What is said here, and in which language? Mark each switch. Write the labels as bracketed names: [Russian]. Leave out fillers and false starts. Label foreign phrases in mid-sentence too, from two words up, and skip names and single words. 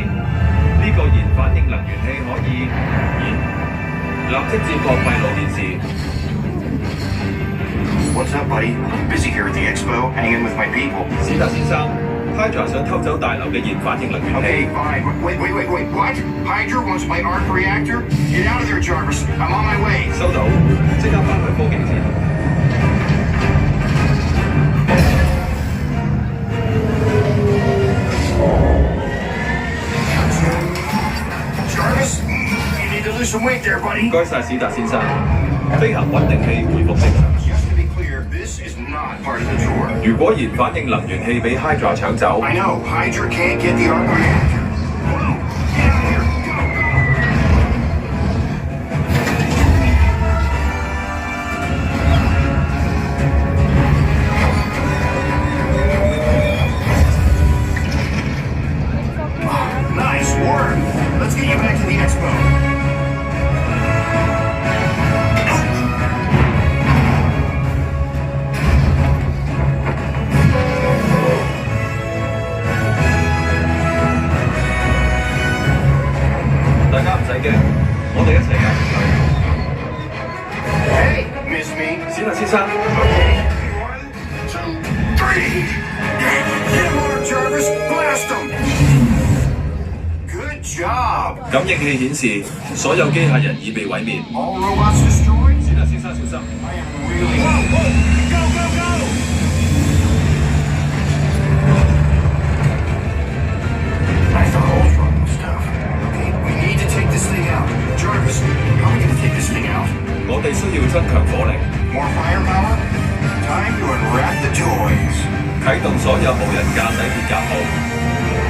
[Cantonese] 呢個燃反應能源器可以立即接駁閉路電視。 [English] What's up, buddy? Busy here at the expo, hanging with my people. [Cantonese] 史達先生 ，Hydra 想偷走大樓嘅燃反應能源器。 [English] Okay, fine. Wait. What? Hydra wants my arc reactor? Get out of there, Jarvis. I'm on my way. [Cantonese] 收到，即刻返去科技戰。 [English] Jarvis, you need to lose some weight there, 唔 buddy. [Cantonese] 該晒，史達先生。飛行穩定器回復正常。 [English] Just to be clear, this is not part of the tour. [Cantonese] 如果燃反應能源器俾 Hydra 搶走， [English] I know, Hydra can't get the arc reactor. Whoa, get out of here. Go. ，Nice work. Let's get you back to the expo. [Cantonese] 大家唔使驚，我哋一齊㗎。 [English] Hey, miss me. [Cantonese] 史達先生， [English] Okay. 1, 2, 3. Get him, Mark Jarvis. Blast him. Good job. [Cantonese] 感應器顯示所有機械人已被毀滅。 [English] All robots destroyed. [Cantonese] 史達先生小心。 [English] I am really. Go, go, go! I thought Ultron was tough. Okay, we need to take this thing out. Jarvis, how are we gonna take this thing out? [Cantonese] 我哋需要增強火力， [English] More firepower? Time to unwrap the toys. [Cantonese] 啟動所有無人駕駛鐵甲號。